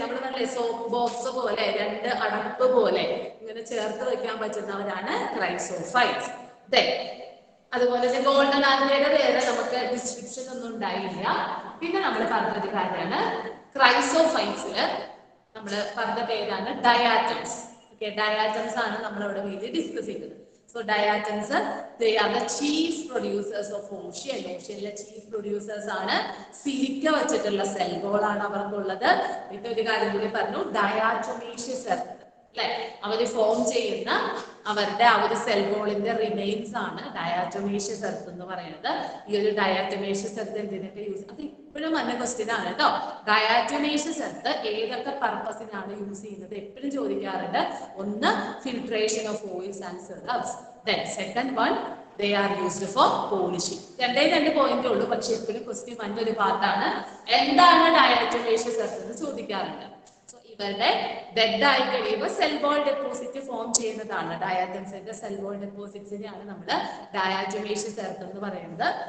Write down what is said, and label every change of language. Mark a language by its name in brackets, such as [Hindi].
[Malayalam] നമ്മൾ നല്ല soap box പോലെ, രണ്ട് അടപ്പ് പോലെ ഇങ്ങനെ ചേർത്ത് വെക്കാൻ പറ്റുന്നവരാണ് ക്രൈസോഫൈറ്റ്സ്. അതുപോലെ തന്നെ ഗോൾഡൻ ആൽഗയുടെ പേര് നമുക്ക് ഡിസ്ക്രിപ്ഷൻ ഒന്നും ഉണ്ടായില്ല. പിന്നെ നമ്മൾ പറഞ്ഞൊരു കാര്യമാണ് ക്രൈസോഫൈറ്റ്സില് നമ്മൾ പറഞ്ഞ പേരാണ് ഡയാറ്റംസ്. ഓക്കെ, ഡയാറ്റംസ് ആണ് നമ്മൾ ഇവിടെ വീട്ടിൽ ഡിസ്കസ് ചെയ്തത്. [English] So diatoms, they are the chief producers of ocean. [Malayalam] Oceanile [English] chief producers [Malayalam] ആണ്. സിലിക്ക വെച്ചിട്ടുള്ള സെൽ വോൾ ആണ് അവർക്കുള്ളത്. പിന്നെ ഒരു കാര്യം കൂടി പറഞ്ഞു, ഡയാറ്റോമേഷ്യസ് എർത്ത് അല്ലെ, അവര് ഫോം ചെയ്യുന്ന അവരുടെ ആ ഒരു സെൽ വോളിന്റെ റിമെയിൻസ് ആണ് ഡയാറ്റോമേഷ്യസ് എർത്ത് എന്ന് പറയുന്നത്. ഈ ഒരു ഡയാറ്റോമേഷ്യസ് എർത്ത് എന്തിനൊക്കെ യൂസ്, അത് ഇപ്പോഴും നല്ല ക്വസ്റ്റ്യൻ ആണ് കേട്ടോ. ഡയാറ്റോമേഷ്യസ് എർത്ത് ഏതൊക്കെ പർപ്പസിനാണ് യൂസ് ചെയ്യുന്നത് എപ്പോഴും ചോദിക്കാറുണ്ട്. [English] ഒന്ന്, filtration of oils and syrups. Then second one, they are used for polishing. [Malayalam] രണ്ട് പോയിന്റ് ഉള്ളൂ, പക്ഷെ എപ്പോഴും ക്വസ്റ്റ്യൻ മറ്റൊരു പാർട്ടാണ്. എന്താണ് ഡയാറ്റോമേഷ്യസ് എർത്ത് എന്ന് ചോദിക്കാറുണ്ട്. സോ ഇവരുടെ ഡെഡ് ആയി കഴിയുമ്പോൾ സെൽ വോൾ ഡെപ്പോസിറ്റ് ഫോം ചെയ്യുന്നതാണ്. ഡയാറ്റംസിന്റെ സെൽ വോൾ ഡെപ്പോസിറ്റ്സിനെയാണ് നമ്മൾ ഡയാറ്റോമേഷ്യസ് എർത്ത് എന്ന് പറയുന്നത്.